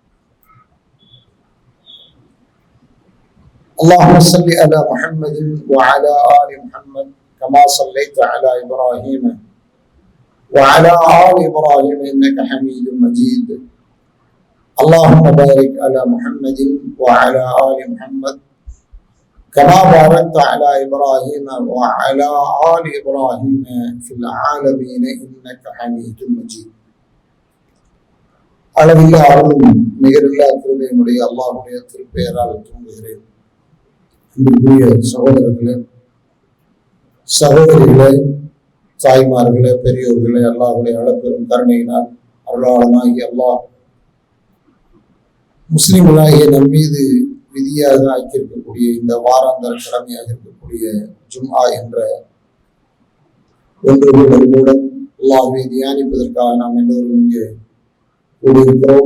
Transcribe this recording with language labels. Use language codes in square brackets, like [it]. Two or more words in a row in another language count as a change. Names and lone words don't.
[ar] اللهم صل على محمد وعلى آل محمد كما صليت على إبراهيم وعلى آل إبراهيم إنك حميد مجيد. اللهم بارك على محمد وعلى آل محمد كما باركت على إبراهيم وعلى آل إبراهيم في العالمين إنك حميد مجيد. [ta] அளவில்லா அருளும் நிகரில்லா கிருபையுடைய அல்லாஹ்வுடைய திருப்பெயரால் துவங்குகிறேன். அன்புக்குரிய சகோதரர்களே, சகோதரிகளே, தாய்மார்களே, பெரியோர்களே, அல்லாஹ்வுடைய அளப்பெரும் கருணையினால் அருளாளனாகிய அல்லாஹ் முஸ்லிம்களாகிய நம் மீது விதியாக ஆக்கியிருக்கக்கூடிய இந்த வாராந்தர கடமையாக இருக்கக்கூடிய ஜும்ஆ என்ற ஒன்றுடன் கூட அல்லாஹ்வை தியானிப்பதற்காக நாம் எல்லோரும் இங்கே கூடியிருக்கிறோம்.